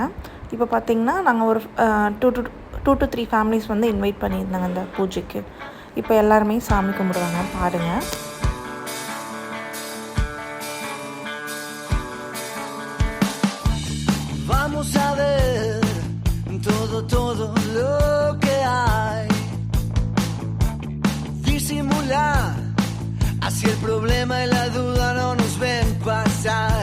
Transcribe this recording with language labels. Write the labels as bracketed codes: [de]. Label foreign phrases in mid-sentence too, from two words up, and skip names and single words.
[ta] இப்போ பார்த்தீங்கன்னா நாங்கள் ஒரு [en] 2 to 3 families [ta] வந்து இன்வைட் பண்ணியிருந்தாங்க இந்த பூஜைக்கு. இப்போ எல்லாருமே சாமி கும்பிடுவாங்க, பாருங்கள். [es] Vamos a ver todo lo que hay. Disimular, así el problema y la duda no nos ven pasar.